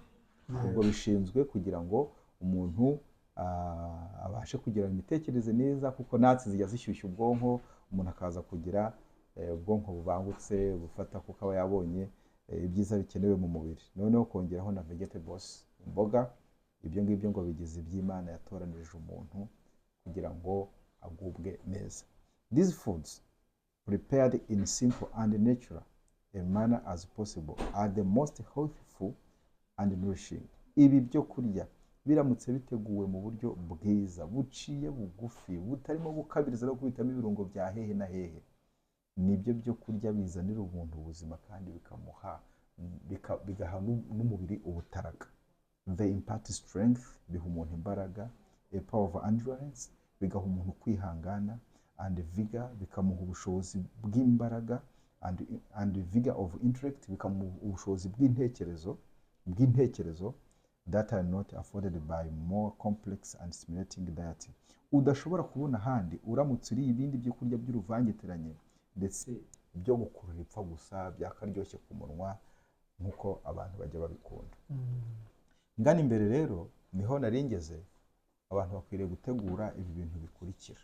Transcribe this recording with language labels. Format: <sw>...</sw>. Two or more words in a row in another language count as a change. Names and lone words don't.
<rw>Ubwo bishinzwe kugira ngo umuntu abashe kugira imitekerereze neza, kuko nuts zijya zishyushya ubwonko, umuntu akaza kugira ubwonko bubangutse bufata kuko aba yabonye ibyiza bikenewe mu mubiri, noneho kongeraho na vegetables, imboga. Ibyo ngibyo ngo bigize iby'Imana yatoranirije umuntu kugira ngo agubwe neza.</rw> <en>These foods prepared in simple and natural a manner as possible are the most healthful and nourishing.</en> <rw>Ibi byo kurya biramutse biteguwe mu buryo bwiza, buciye bugufi, butarimo gukabiriza no kubitamo ibirungo bya hehe na hehe, nibyo byo kurya bizanira umuntu ubuzima kandi bigaha n'umubiri ubutaraga.</rw> <en>They impart strength,</en> <rw>biha umuntu imbaraga,</rw> <en>a power of endurance,</en> <rw>bigaha umuntu kwihangana,</rw> <en>and vigor,</en> <rw>bikamuha ubushobozi bw'imbaraga,</rw> <en>and vigor of intellect,</en> <rw>bikamuha ubushobozi bw'intekerezo</rw> <en>that are not afforded by more complex and stimulating diet.</en> <rw>Udashobora kubona ahandi uramutse uriye ibindi byo kurya by'uruvangitiranye ndetse byo gukurura ipfa gusa byakaryoshye ku munwa nk'uko abantu bajya babikunda. Ngana imbere rero niho naringeze, abantu bakwiriye gutegura ibi bintu bikurikira.</rw>